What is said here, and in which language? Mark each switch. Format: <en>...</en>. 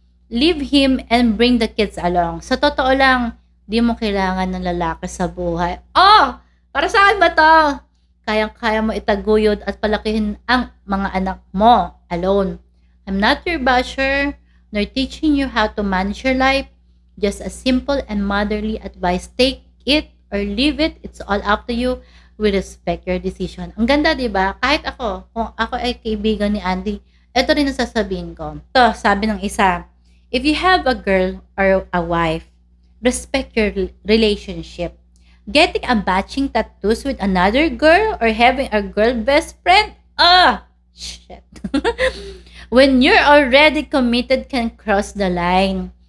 <en>Leave him and bring the kids along.</en> <tl>Sa totoo lang, di mo kailangan ng lalaki sa buhay. Oh! Para saan ba to? Kayang-kaya mo itaguyod at palakihin ang mga anak mo alone.</tl> <en>I'm not your basher, nor teaching you how to manage your life. Just a simple and motherly advice. Take it or leave it. It's all up to you. We respect your decision.</en> <tl>Ang ganda, di ba? Kahit ako, kung ako ay kaibigan ni Andy, ito rin ang sasabihin ko. Ito, sabi ng isa,</tl> <en>if you have a girl or a wife, respect your relationship. Getting a matching tattoos with another girl or having a girl best friend? Shit. When you're already committed can cross the line.</en>